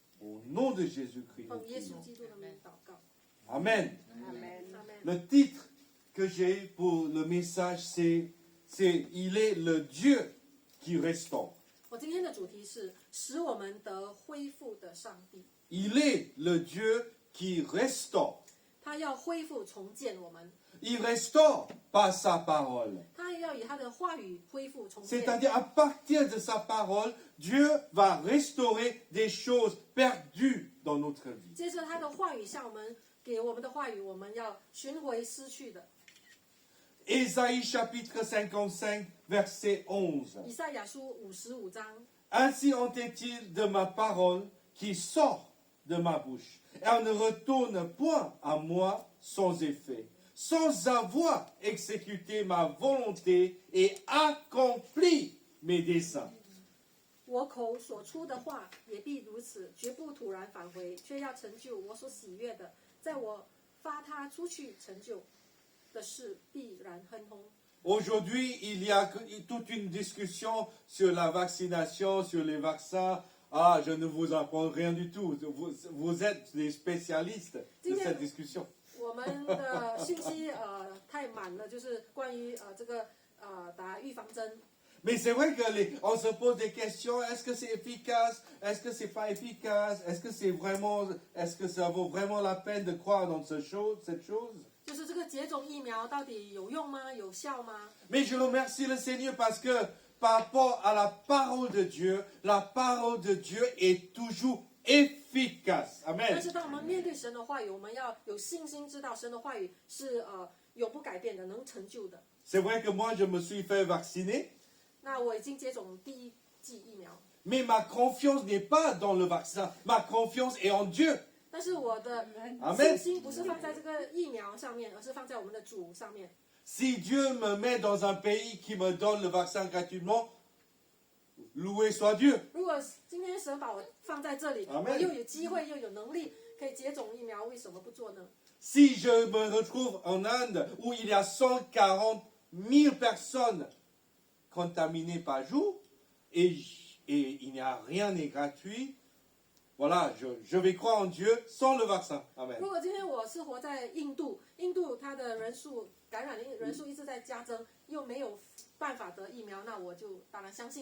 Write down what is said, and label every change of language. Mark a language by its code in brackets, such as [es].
[fr] Au nom de Jésus-Christ, nous [zh] 奉耶稣 [fr] prions. [zh] 基督的名祷告， Amen. 阿门。 [fr] Le titre que j'ai pour le message, c'est Il est le Dieu qui restaure. [zh] 我今天的主题是使我们得恢复的上帝， [fr] Il est le Dieu qui restaure. [zh] 他要恢复重建我们， [fr] Il restaure par sa parole. [zh] 他要以他的话语恢复重建。 [fr] C'est-à-dire, à partir de sa parole, Dieu va restaurer des choses perdues dans notre vie. [zh] 接着他的话语向我们给我们的话语，我们要寻回失去的。 [fr] Ésaïe chapitre 55, verset 11. [zh] 以赛亚书55章， [fr] Ainsi en est-il de ma parole qui sort de ma bouche. Elle ne retourne point à moi sans effet, sans avoir exécuté ma volonté et accompli mes desseins. [zh] 我口所出的话也必如此，绝不突然返回，却要成就我所喜悦的，在我发他出去成就的事必然亨通。 [fr] Aujourd'hui, il y a toute une discussion sur la vaccination, sur les vaccins. Ah, je ne vous apprends rien du tout. Vous êtes des spécialistes de cette discussion. [zh] 我们的信息太满了，就是关于这个打预防针。 [fr] Mais c'est vrai qu'on se pose des questions. Est-ce que c'est efficace? Est-ce que c'est pas efficace? Est-ce que ça vaut vraiment la peine de croire dans cette chose? [zh] 就是这个接种疫苗到底有用吗？有效吗？ [fr] Mais je remercie le Seigneur parce que par rapport à la parole de Dieu est toujours efficace. [zh] 但 Amen. 是当我们面对神的话语，我们要有信心，知道神的话语是永不改变的，能成就的。 [fr] C'est vrai que moi, je me suis fait vacciner, [zh] 那我已经接种第一剂疫苗， [fr] mais ma confiance n'est pas dans le vaccin. Ma confiance est en Dieu. [zh] 但是我的 Amen. 信心不是放在这个疫苗上面，而是放在我们的主上面。 [fr] Si Dieu me met dans un pays qui me donne le vaccin gratuitement, loué soit Dieu. [zh] 如果今天神把我放在这里， Amen. 我又有机会又有能力可以接种疫苗，为什么不做呢？ [fr] Si je me retrouve en Inde où il y a 140 000 personnes contaminées par jour et il n'y a rien n'est gratuit, voilà, je vais croire en Dieu sans le vaccin. Amen. [zh] 如果今天我是活在印度，印度它的感染的人数一直在加增，又没有办法得疫苗，那我就当然相信